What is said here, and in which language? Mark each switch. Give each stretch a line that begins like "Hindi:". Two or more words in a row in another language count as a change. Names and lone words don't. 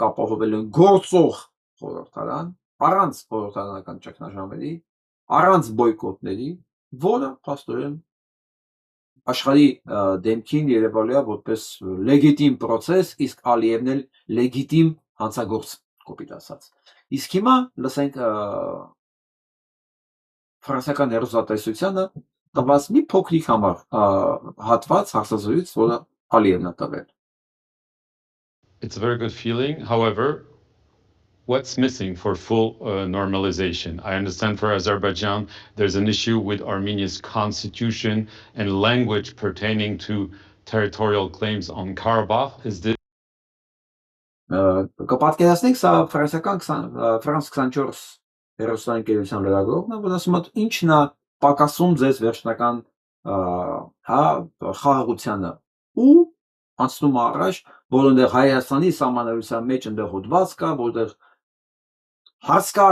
Armenian: ապահովել են գործող խորհրդարան, առանց խորհրդարանական ճգնաժամերի, առանց բոյկոտների, որը փաստորեն աշխարհի դեմքին երևալու է որպես լեգիտիմ process, իսկ Ալիևն էլ լեգիտիմ հանցագործ, կոպիտ ասած։ Իսկ հիմա լսենք ֆրանսիական հեռուստատեսությանը տված մի փոքրիկ հատված հարցազրույց, որը Ալիևն է տվել։
English: It's a very good feeling. However, what's missing for full normalization? I understand for Azerbaijan, there's an issue with Armenia's constitution and language pertaining to territorial claims on Karabakh. Is this?
Armenian: Կպատկերացնենք, սա ֆրանսիական Ֆրանս 24 հեռուստաընկերության լրագրողն է, որ ասում է ինչն է պակասում ձեզ վերջնական խաղաղությանը ու անցնում առաջ, որոնտեղ Հայաստանի սահմանադրության մեջ այնտեղ հոդված կա, որտեղ հարց կա